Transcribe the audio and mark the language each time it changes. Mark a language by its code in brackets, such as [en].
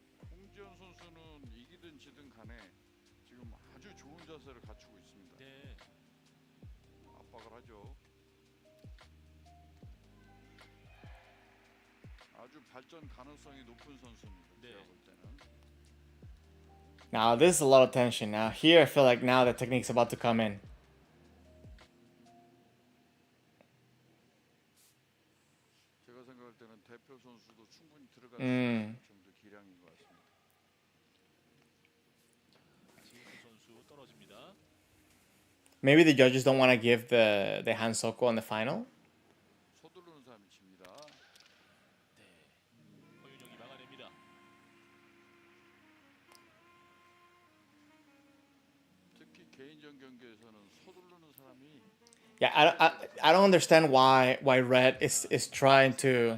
[ko] 홍지연 선수는 이기든 지든 간에 지금 아주 좋은 자세를 갖추고 있습니다. 네. 압박을 하죠. 아주 발전 가능성이 높은 선수입니다. 네. 제가 볼 때는. [en] Now this is a lot of tension. Now here I feel like now the technique's about to come in. [ko] 제가 생각할 때는 대표 선수도 충분히 들어갈 수 있는 정도 기량인 것 같습니다. 지우수 선수 떨어집니다. [en] Maybe the judges don't want to give the hand soko on the final. [ko] 서두르는 사람이 집니다. 네. 허윤영이 막아냅니다. 특히 개인전 경기에서는 서두르는 사람이 [en] Yeah, I don't understand why Red is trying to